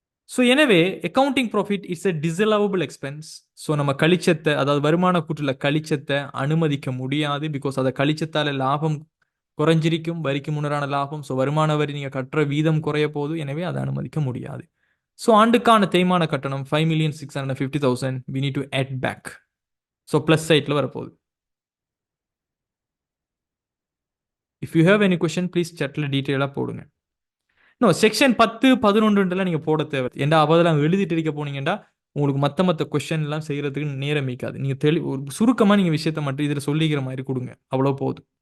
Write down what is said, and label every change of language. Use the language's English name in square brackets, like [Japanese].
[Tamil] So எனவே [English] Accounting profit it's a disallowable expense. [Tamil] So நம்ம கழிச்சத்தை, அதாவது வருமான கூற்றுல கழிச்சத்தை அனுமதிக்க முடியாது. பிகாஸ் அதை கழிச்சத்தால லாபம் குறைஞ்சிருக்கும், வரிக்கு முன்னரான லாபம். ஸோ வருமான வரி நீங்க கட்டுற வீதம் குறைய போது, எனவே அதை அனுமதிக்க முடியாது. ஸோ ஆண்டுக்கான தேய்மான கட்டணம் [English] 5,650,000 we need to add back. [Tamil] So plus சைட்ல வரப்போகுது. [English] if you have any question please [Tamil] சாட்ல டீட்டெயிலாக போடுங்க. நோ செக்ஷன் 10, 11 நீங்க போட தேவை. ஏன்டா அவதெல்லாம் எழுதிட்டு இருக்க போனீங்கன்னா உங்களுக்கு மற்ற கொஸ்டின் எல்லாம் செய்யறதுக்கு நேரம் இருக்காது. நீங்க ஒரு சுருக்கமா நீங்க விஷயத்த மட்டும் இதுல சொல்லிக்கிற மாதிரி கொடுங்க, அவ்வளோ போதும்.